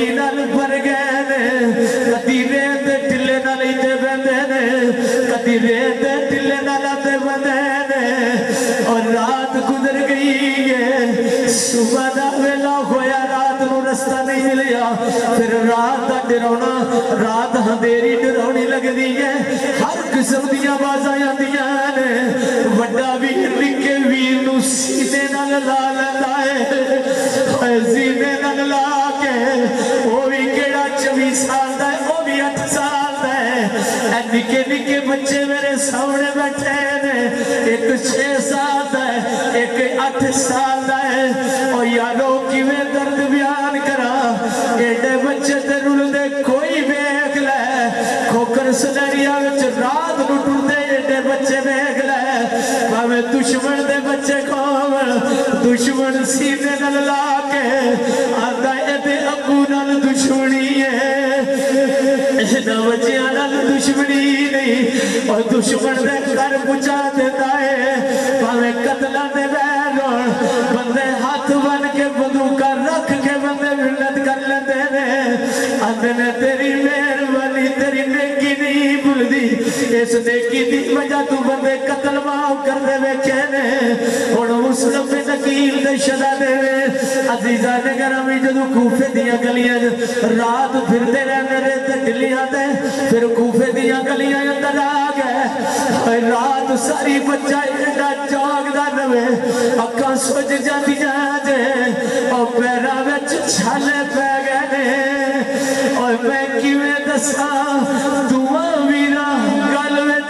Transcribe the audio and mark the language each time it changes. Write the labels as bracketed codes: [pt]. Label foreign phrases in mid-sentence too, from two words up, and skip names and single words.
[pa] نال بھر گئے نے کدی ریت ٹلے نال تے بندے نے کدی ریت ٹلے نال تے بندے نے اور رات گزر گئی ہے صبح دا ویلا ہویا رات نو رستہ نہیں ملیا پھر رات دا ڈرونا رات اندھیری ڈرونی لگ دی ہے ہر قسم دیا آوازاں آندیاں نے وڈا ویر نکے ویر نو سینے نال لا لیندا ہے سینے نال لا کے وہ بھی کیڑا 24 سال دا ہے وہ بھی 8 سال دا ہے اے نکے نکے بچے میرے سامنے بیٹھے نے ایک 6 سال دا ہے ایک 8 سال دا ہے اور یارو کیویں درد بیان کرا ایڈے بچے تے رول دے کوئی بیگ لے کھوکر سلڑیا وچ رات نو ٹردے ایڈے بچے بیگ لے باویں دشمن دے بچے کھول دشمن سینے نال لا کے آندا ایدے ابو نال دشمنی ہے اینا بچیاں نال دشمنی نہیں اور دشمن دے گھر پہنچا دیتا ہے باویں قتلاں دے بیرون بندے ہاتھ بن کے بندوقاں رکھ کے بندے ملت کر لیندے نے آندے نے تیری مہربانی تیری نیکی نہیں بھلدی اس نیکی دی وجہ تو بندے قتل معاف کر دے ویکھے نے ہن مسلم بن عقیل دے شہزادے نے عزیزان گرامی جدوں کوفے دیاں گلیاں رات پھردے رہندے نے تے ڈلیاں تے پھر کوفے دیاں گلیاں اندر آ گئے رات ساری بچہ ایڈا جاگدا رہے اکھاں سج جاندیاں جے اور پیراں وچ چھالے پے گئے نے اور میں کیویں دساں دعا ویراں گل وچ